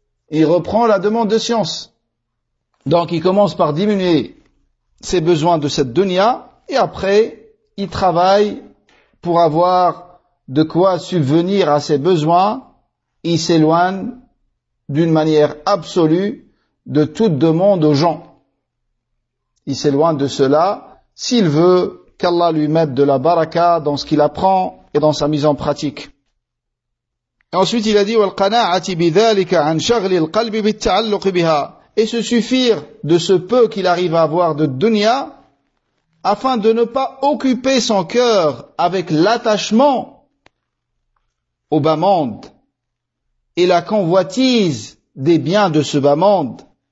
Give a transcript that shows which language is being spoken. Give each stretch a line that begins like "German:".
French: Il reprend la demande de science. Donc il commence par diminuer ses besoins de cette dunya et après il travaille pour avoir de quoi subvenir à ses besoins. Il s'éloigne d'une manière absolue de toute demande aux gens. Il s'éloigne de cela s'il veut qu'Allah lui mette de la baraka dans ce qu'il apprend et dans sa mise en pratique. Et ensuite il a dit
Arabic: وَالْقَنَاعَةِ بِذَلِكَ عَنْ شَغْلِ الْقَلْبِ بِالتَّعَلُّقِ بِهَا.
French: Et se suffire de ce peu qu'il arrive à avoir de dunya afin de ne pas occuper son cœur avec l'attachement au bas monde et la convoitise des biens de ce bas monde.